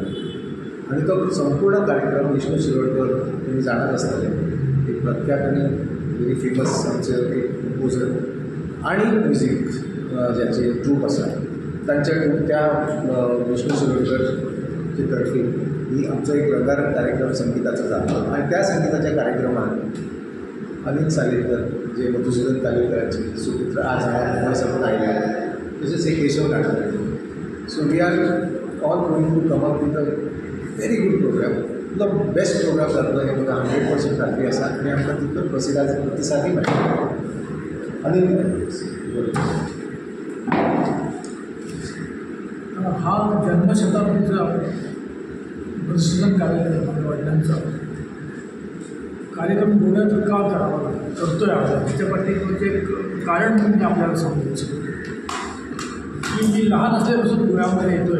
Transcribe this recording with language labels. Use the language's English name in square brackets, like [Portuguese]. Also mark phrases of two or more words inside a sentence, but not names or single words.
[Konkani] आनी तो संपूर्ण कार्यक्रम विष्णू शिरोडकर तुमी जाणत आसतले, एक प्रख्यात आनी [English] very famous [Konkani] आमचे एक कंपोजर आनी म्युझीक ज्याचे ट्रूप आसा तांच्या त्या विष्णू शिरोडकर तर्फे ही आमचो एक रंगारंग कार्यक्रम संगीताचो जातलो. आनी त्या संगीताच्या कार्यक्रमांत अनिल सालेकर जे मधुसूदन कालेलकरांचे सुपुत्र आज मुंबय साकून आयल्या, तशेंच एक केशव नाटक. [English] So we are all going to come up with a very good program. the best program [Konkani] जातलो हे म्हाका 100% खात्री आसा आनी आमकां तितलो प्रतिसादय मेळटलो. अनिल [Marathi] हा जन्मशताब्दीचा मधुसूदन कालेलकर वडिलांचा कार्यक्रम गोव्यात का करावा करतोय आपण त्याच्यापाठी एक कारण म्हणजे आपल्याला सांगायचं की मी लहान असल्यापासून गोव्यामध्ये येतोय.